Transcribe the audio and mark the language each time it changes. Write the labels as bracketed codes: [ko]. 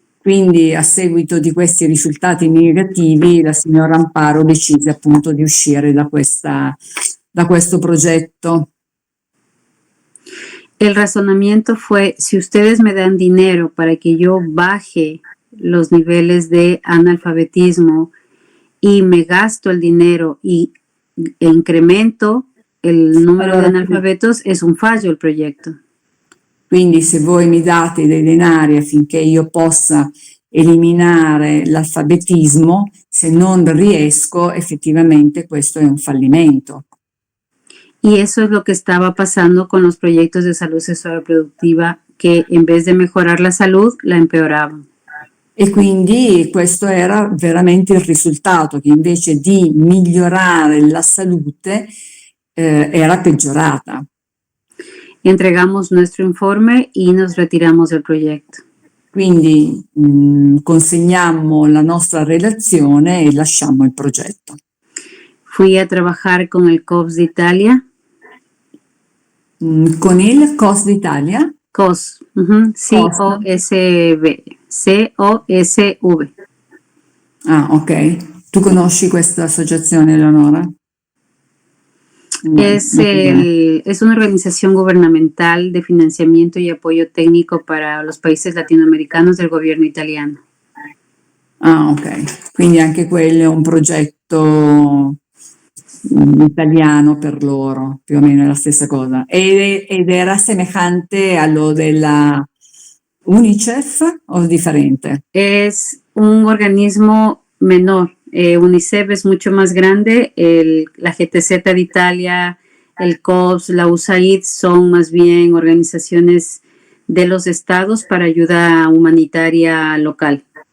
[it] Quindi a seguito di questi risultati negativi la signora Amparo decise appunto di uscire da questo progetto. [es] El razonamiento fue: si ustedes me dan dinero para que yo baje los niveles de analfabetismo y me gasto el dinero e incremento el número de analfabetos, es un fallo el proyecto. [it] Quindi se voi mi date dei denari affinché io possa eliminare l'alfabetismo, se non riesco, effettivamente questo è un fallimento. [es] Y eso es lo que estaba pasando con los proyectos de salud sexual reproductiva, que en vez de mejorar la salud, la empeoraban. [it] E quindi questo era veramente il risultato, che invece di migliorare la salute era peggiorata. [es] Entregamos nuestro informe y nos retiramos del proyecto. [it] Quindi consegnammo la nostra relazione e lasciammo il progetto. [es] Fui a trabajar con el COPS de Italia. [it] Con il COS d'Italia? COS, C-O-S-V. C-O-S-V. Ah, ok. Tu conosci questa associazione, Eleonora? No, [es] Es [it] no. [es] una organización gubernamental de financiamiento y apoyo técnico para los países latinoamericanos del gobierno italiano. Ah, ok. [it] Quindi anche quello è un progetto italiano per loro, più o meno è la stessa cosa. Ed era [es] semejante a lo [it] della UNICEF o differente? [es] Es un organismo menor. UNICEF es mucho más grande. La GTZ de Italia, el COPS, la USAID son más bien organizaciones de los estados para ayuda humanitaria local.